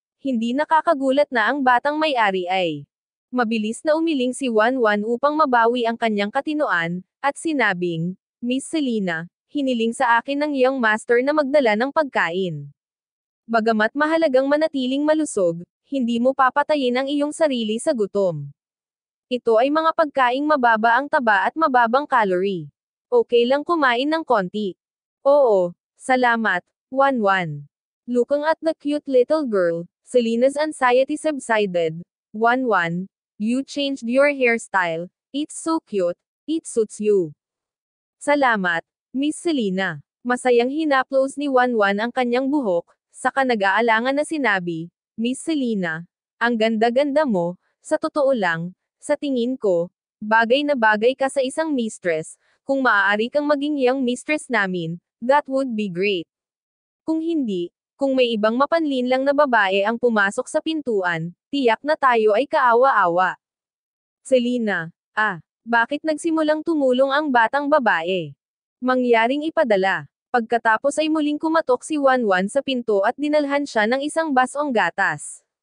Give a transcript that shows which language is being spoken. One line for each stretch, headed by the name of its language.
Filipino: Hindi nakakagulat na ang batang may-ari ay. Mabilis na umiling si Wanwan upang mabawi ang kanyang katinoan, at sinabing, Miss Selena, hiniling sa akin ng iyong master na magdala ng pagkain. Bagamat mahalagang manatiling malusog, hindi mo papatayin ang iyong sarili sa gutom. Ito ay mga pagkaing mababa ang taba at mababang calorie. Okay lang kumain ng konti. Oo, salamat, Wanwan.
English: Looking at the cute little girl, Selena's anxiety subsided. Wanwan, you changed your hairstyle. It's so cute. It suits you.
Filipino: Salamat, Miss Selena. Masayang hinaplos ni Wanwan ang kanyang buhok, saka nag-aalangan na sinabi, Miss Selena, ang ganda-ganda mo, sa totoo lang, sa tingin ko, bagay na bagay ka sa isang mistress. Kung maaari kang maging young mistress namin,
English: that would be great.
Filipino: Kung hindi, kung may ibang mapanlin lang na babae ang pumasok sa pintuan, tiyak na tayo ay kaawa-awa. Selena, bakit nagsimulang tumulong ang batang babae? Mangyaring ipadala. Pagkatapos ay muling kumatok si Wanwan sa pinto at dinalhan siya ng isang basong gatas.